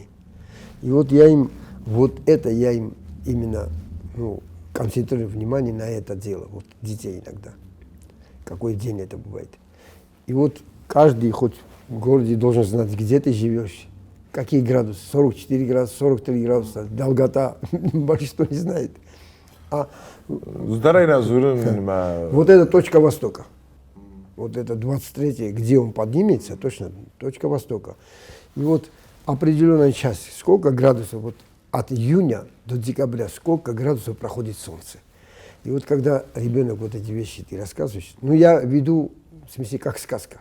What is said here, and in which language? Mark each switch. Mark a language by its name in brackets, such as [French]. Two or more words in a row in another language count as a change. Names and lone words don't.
[Russian] И вот я им именно концентрирую внимание на это дело, вот детей иногда. Какой день это бывает. И вот каждый хоть в городе должен знать, где ты живешь, какие градусы, 44 градуса, 43 градуса, долгота, большинство не знает. Здарай разурен ма. Вот это точка востока. Вот это 23-е, где он поднимется, точно точка востока. И вот определенная часть, сколько градусов, вот от июня до декабря, сколько градусов проходит солнце. И вот когда ребенок вот эти вещи ты рассказываешь, ну я веду, в смысле, как сказка.